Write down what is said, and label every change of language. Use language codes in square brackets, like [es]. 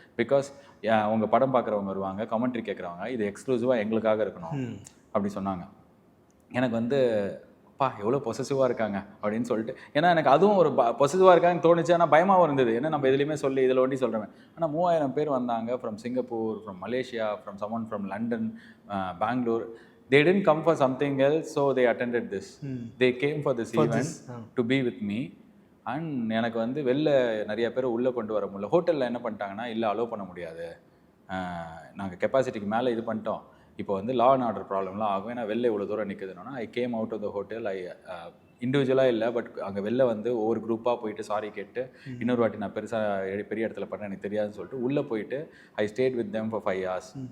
[ta] Because உங்கள் படம் பார்க்குறவங்க வருவாங்க, கமெண்ட்ரி கேட்குறவங்க, இது எக்ஸ்க்ளூசிவாக எங்களுக்காக இருக்கணும் அப்படி சொன்னாங்க. எனக்கு வந்து அப்பா எவ்வளோ பொசசிவாக இருக்காங்க அப்படின்னு சொல்லிட்டு, ஏன்னா எனக்கு அதுவும் ஒரு பொசசிவாக இருக்காங்கன்னு தோணுச்சு. ஆனால் பயமாகவும் இருந்தது, ஏன்னா நம்ம எதுலேயுமே சொல்லி இதில் ஒண்டி சொல்கிறேன். ஆனால் 3000 பேர் வந்தாங்க from Singapore, from Malaysia, from Saman from London, Bangalore. [en] They didn't come for something else, so they attended this. They came for this event to be with me. [ta] And எனக்கு வந்து வெளில நிறைய பேர் உள்ளே கொண்டு வர முடியல. ஹோட்டலில் என்ன பண்ணிட்டாங்கன்னா, இல்லை அலோவ் பண்ண முடியாது, நாங்கள் கெப்பாசிட்டிக்கு மேலே இது பண்ணிட்டோம், இப்போ வந்து லா அண்ட் ஆர்டர் ப்ராப்ளம்லாம் ஆகும், ஏன்னா வெளில இவ்வளோ தூரம் நிற்குதுன்னா. [en] I came out of the hotel. [ta] ஐ இண்டிவிஜுவலாக இல்லை, பட் அங்கே வெளில வந்து ஒவ்வொரு குரூப்பாக போயிட்டு சாரி கேட்டு, இன்னொரு வாட்டி நான் பெரிய இடத்துல பண்ணேன் எனக்கு தெரியாதுன்னு சொல்லிட்டு உள்ளே போயிட்டு [en] I stayed with them for 5 hours.